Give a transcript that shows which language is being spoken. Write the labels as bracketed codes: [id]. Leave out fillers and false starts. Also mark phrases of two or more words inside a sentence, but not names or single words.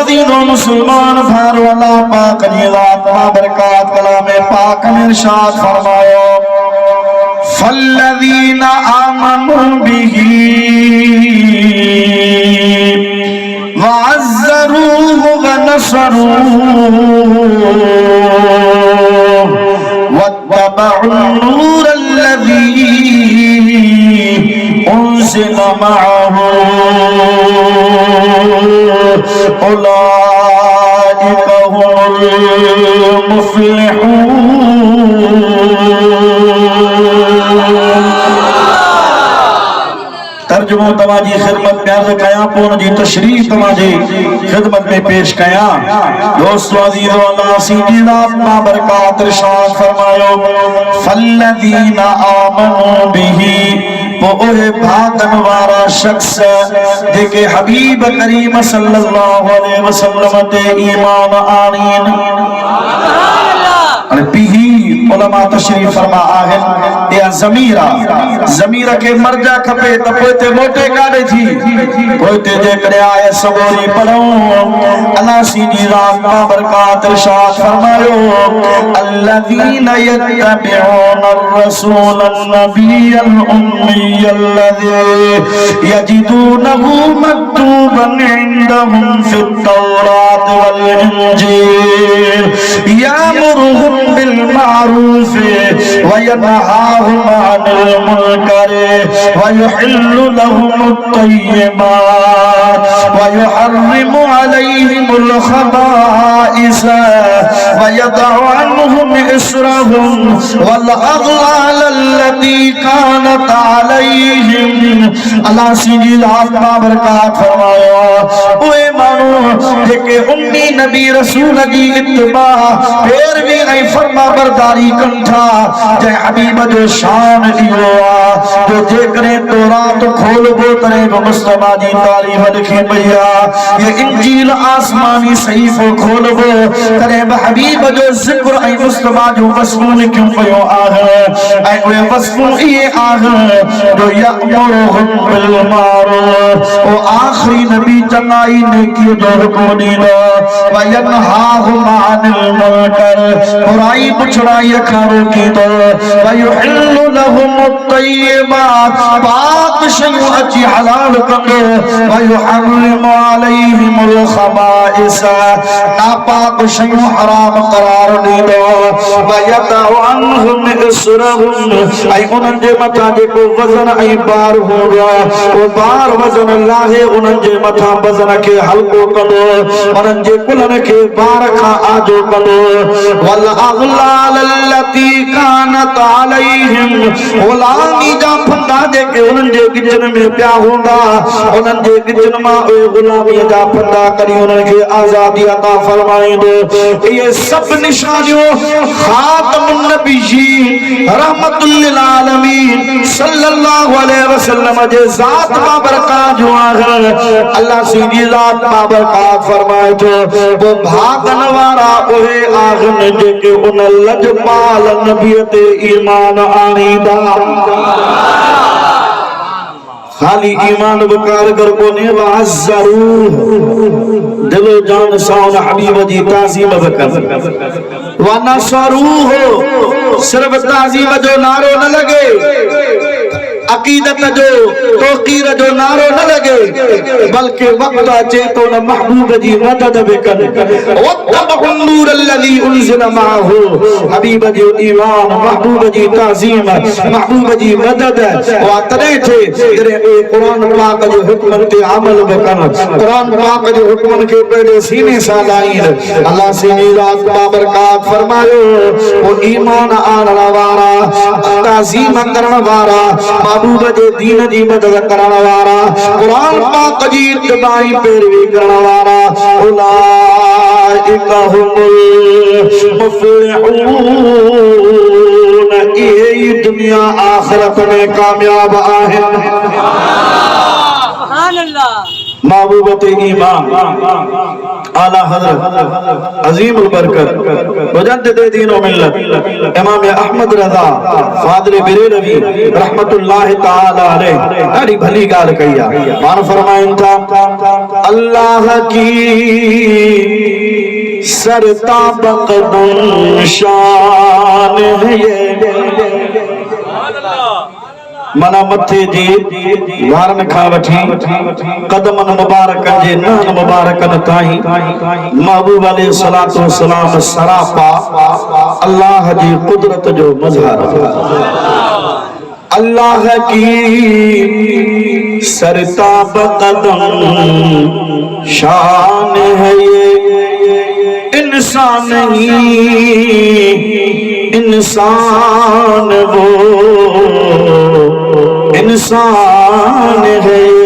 [sd] अज़ीज़ो मुसलमान भाइयों, अल्लाह पाक जी ज़ात बरकात कलाम पाक में इरशाद फरमायो, [ar] فالذين آمنوا به وعزروه ونصروه واتبعوا النور الذي أنزل معه أولئك هم المفلحون. [sd] तर्जुमो तवाजी खिदमत में अर्ज़ कया, पोन जी तशरीह तवाजी खिदमत में पेश कया। दोस्तों अज़ीज़ो, अल्लाह सीधी ज़ात बरकात इरशाद फरमायो, [ar] فالذين آمنوا به, [sd] वो ओहे भागन वारा शख्स जेके हबीब करीम [ar] صلى الله عليه وسلم [sd] ते ईमान आणीन। अरे बिही उलमा तशरीफ फरमा आहे या ज़मीरा के मर्जा खपे त पोते मोटे काढे थी पोते जे करे आए सबोरी पढ़ो। अल्लाह सीधी ज़ात बरकात इरशाद फरमायो, [ar] الذين يتبعون الرسول النبي الأمي الذي يجدونه مكتوبا عندهم في التوراة والإنجيل يأمرهم بالمعروف وينهاهم عن المنكر ويحل لهم الطيبات ويحرم عليهم الخبائث ويضع عنهم إصرهم والأغلال التي كانت عليهم. [sd] अल्लाह सीधी ज़ात बरकात फरमायो, ओए मानो जेके उम्मी नबी रसूल जी इत्तिबा पैरवी ऐं फरमा बरदारी कंठा, जै हबीब जो शान इहो आ जो जेकॾहिं तौरात खोलबो तरे बि मुस्तफा जी तारीफ़ लिखी पई आ। ये इंजील आसमानी सहीफ़ो खोलबो तरे बि हबीब जो ज़िक्र ऐं मुस्तफा जो वस्फ़ूं लिखियूं पयूं आहे ऐं उहे वस्फ़ूं इहे आहिनि जो [ar] يأمرهم بالمعروف, [sd] ओ आख़िरी नबी चङाई नेकी जो हुक्म ॾींदो, [ar] وينهاهم عن المنكر, [sd] बुराई पुछड़ाई खां रोकींदो, [ar] ويحل لهم الطيبات, [sd] पाक शयूं अची हलाल कंदो, [ar] ويحرم عليهم الخبائث, [sd] नापाक शयूं हराम करार ॾींदो, [ar] ويضع عنهم إصرهم, [sd] ऐं उन्हनि जे मथां जेको वज़न ऐं बार हूंदो वो बार वज़न लाहे उन्हनि जे मथां वज़न खे हल्को कंदो, उन्हनि जे कुलनि खे बार खां आजो कंदो। [ar] والأغلال التي كانت عليهم, [sd] गुलामी जा फंदा जेके उन्हनि जे गिचन में पिया हूंदा, उन्हनि जे गिचन मां उहे गुलामी जा फंदा करी उन्हनि खे आज़ादी अता फरमाईंदो। इहे सभु निशानियूं [ar] خاتم النبيين رحمة للعالمين صلى الله عليه وسلم [sd] जे ज़ात बाबरकात जो आहिनि। अल्लाह सीधी ज़ात बाबरकात फरमाए थो, वो भागन वारा उहे आहिनि जेके उन लजपाल नबीअ ते ईमान आणींदा। खाली ईमान बि कारगर कोन्हे, वअज़्ज़रूहु, दिलो जान सां हबीब जी ताज़ीम बि कर, वनसरूहु, सिर्फ ताज़ीम जो नारो न लगे, अकीदत जो तौक़ीर जो नारो न लगे, बल्कि वक्त अचे तो न महबूब जी मदद भी करे। [ar] واتبعوا النور الذي أنزل معه, [sd] हबीब जो ईमान, महबूब जी ताज़ीम, महबूब जी मदद वा तॾहिं थे जॾहिं कुरान पाक जे हुक्मन ते अमल भी कनि, कुरान पाक जे हुक्मन खे पंहिंजे सीने सां लाहीनि। अल्लाह सीधी ज़ात बाबरकात फरमायो, वो ईमान आणण वारा, ताज़ीम करण वारा, महबूब जे दीन जी मदद करण वारा, कुरान पाक जी इत्तिबाई पैरवी करण वारा, [ar] أولئك هم المفلحون, [sd] इहे ई दुनिया आखिरत में कामयाब आहिनि। [ar] سبحان الله. [sd] महबूबत ईमान आला हज़रत अज़ीमुल बरकत मुजद्दिद दीन व मिल्लत इमाम अहमद रज़ा फ़ाज़िल बरेलवी [ar] رحمة الله تعالى عليه [sd] ॾाढी भली ॻाल्हि कई आहे। पाण फरमाइनि था, [ur] اللہ کی سر تا بہ قدم شان ہے یہ. [sd] मना मथे जी वारन खां वठी कदमन मुबारकन जे नहन मुबारकन ताईं महबूब [ar] عليه الصلاة والسلام [sd] सरापा अल्लाह जी कुदरत जो मज़हर। [ur] اللہ کی سر تا بہ قدم شان ہے یہ. انسان نہیں انسان وہ انسان ہے.